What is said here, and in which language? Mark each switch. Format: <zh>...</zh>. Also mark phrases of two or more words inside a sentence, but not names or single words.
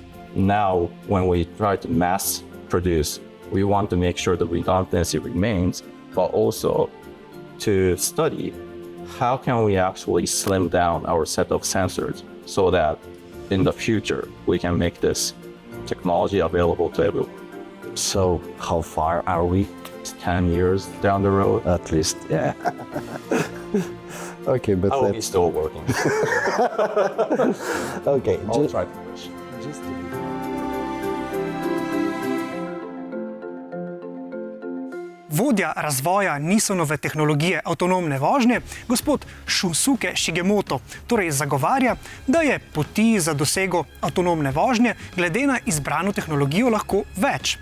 <en>Now, when we try to mass produce, we want to make sure the redundancy remains, but also to study how can we actually slim down our set of sensors so that in the future we can make this technology available to everyone. So how far are we? 10 years down the road. At least, yeah. Okay, but I will be still working. Okay, I'll try to push.</en> <sl>Vodja razvoja Nissanove tehnologije avtonomne vožnje, gospod Shunsuke Shigemoto, torej zagovarja, da je poti za dosego avtonomne vožnje glede na izbrano tehnologijo lahko več.</sl>